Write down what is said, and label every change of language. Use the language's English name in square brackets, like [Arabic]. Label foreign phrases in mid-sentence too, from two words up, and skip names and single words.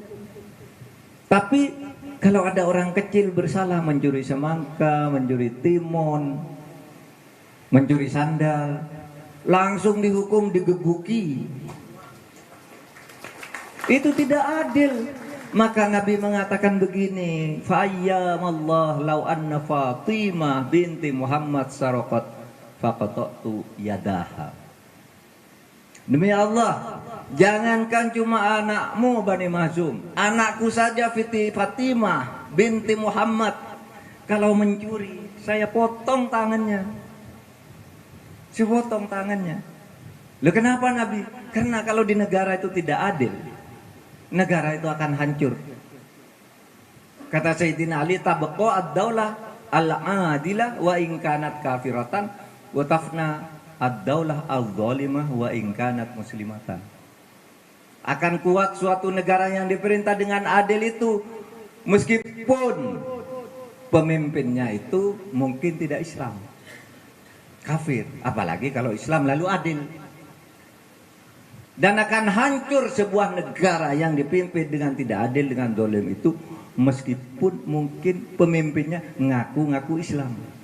[Indonesian] Tapi kalau ada orang kecil bersalah, mencuri semangka, mencuri timun, mencuri sandal, langsung dihukum, digebuki. Itu tidak adil. Maka Nabi mengatakan begini, [Arabic] فايم الله لو أن فاطمة بنت محمد سرقت فقطعت يدها. [Indonesian] Demi Allah, jangankan cuma anakmu Bani Mahzum, anakku saja Fatimah binti Muhammad, kalau mencuri saya potong tangannya. Saya potong tangannya. Loh kenapa Nabi? Karena kalau di negara itu tidak adil, negara itu akan hancur. Kata Sayyidina Ali, [Arabic] تبقى الدولة العادلة وإن كانت كافرة وتفنى الدولة الظالمة وإن كانت مسلمة. [Indonesian] Akan kuat suatu negara yang diperintah dengan adil itu meskipun pemimpinnya itu mungkin tidak Islam, kafir, apalagi kalau Islam lalu adil. Dan akan hancur sebuah negara yang dipimpin dengan tidak adil, dengan zalim itu meskipun mungkin pemimpinnya ngaku-ngaku Islam.